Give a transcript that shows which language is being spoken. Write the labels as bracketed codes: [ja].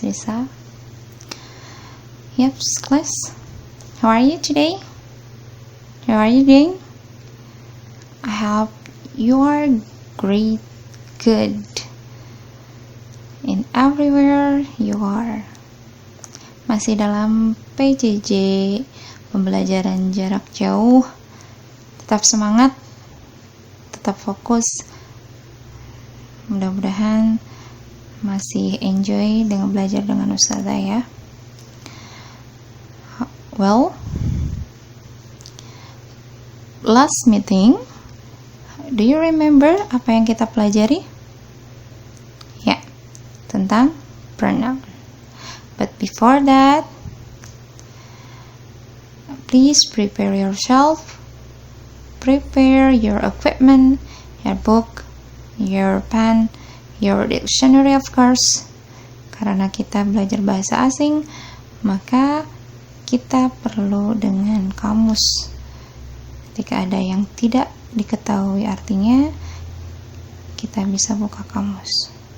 [en] Risa. Yep, class. How are you today? How are you doing? I hope you are great, good, in everywhere you are. [id] Masih dalam PJJ, pembelajaran jarak jauh. Tetap semangat, tetap fokus. Mudah-mudahan masih enjoy dengan belajar dengan Ustazah ya. [en] Well, last meeting, do you remember [id] apa yang kita pelajari? Ya, tentang pronoun. [en] But before that, please prepare yourself, prepare your equipment, your book, your pen, your dictionary of course. [id] Karena kita belajar bahasa asing, maka kita perlu dengan kamus. Ketika ada yang tidak diketahui artinya, kita bisa buka kamus.